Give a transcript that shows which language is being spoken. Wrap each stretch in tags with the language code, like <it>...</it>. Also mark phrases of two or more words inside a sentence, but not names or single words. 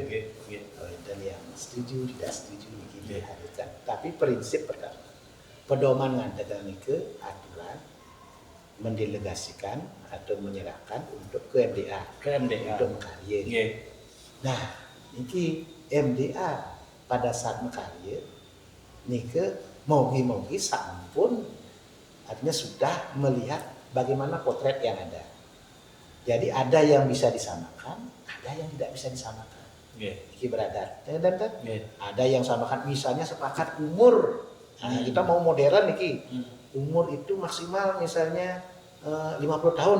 <id>Dan yang setuju tidak setuju begini haruskan. Tapi prinsip pertama, pedoman ngadakan ke aturan mendelegasikan atau menyerahkan untuk ke MDA untuk mengkarya. Nah, ini MDA pada saat mengkarya nih ke</id> <ban>mogi sampun</ban> <id>artinya sudah melihat bagaimana potret yang ada. Jadi ada yang bisa disamakan, ada yang tidak bisa disamakan. Ini beradar. Ada yang samakan, misalnya sepakat umur. Nah, kita mau modern nih, umur itu maksimal misalnya 50 tahun.</id>